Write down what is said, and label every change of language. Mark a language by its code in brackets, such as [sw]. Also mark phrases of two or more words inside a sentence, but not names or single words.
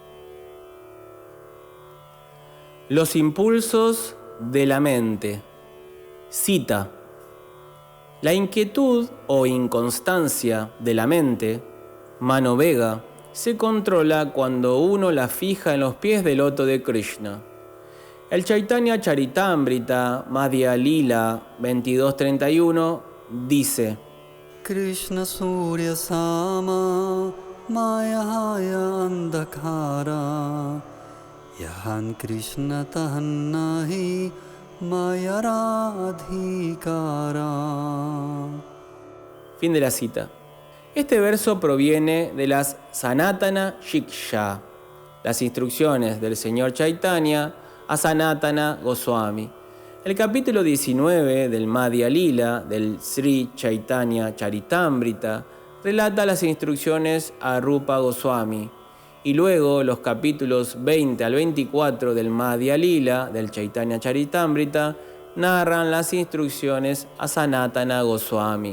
[es] Los impulsos de la mente. Cita. La inquietud o inconstancia de la mente, [sa] मनो वेग, [es] se controla cuando uno la fija en los pies del loto de Krishna. El Chaitanya Charitamrita, Madhya Lila 22:31, dice: [bn] কৃষ্ণ সূর্যসম মায়া হয় অন্ধকার যাহাঁ কৃষ্ণ তাহাঁ নাহি মায়ার অধিকার. [es] Fin de la cita. Este verso proviene de las Sanatana Shiksha, las instrucciones del señor Chaitanya a Sanatana Goswami. El capítulo 19 del Madhya Lila del Sri Chaitanya Charitamrita relata las instrucciones a Rupa Goswami, y luego los capítulos 20 al 24 del Madhya Lila, del Chaitanya Charitamrita, narran las instrucciones a Sanatana Goswami.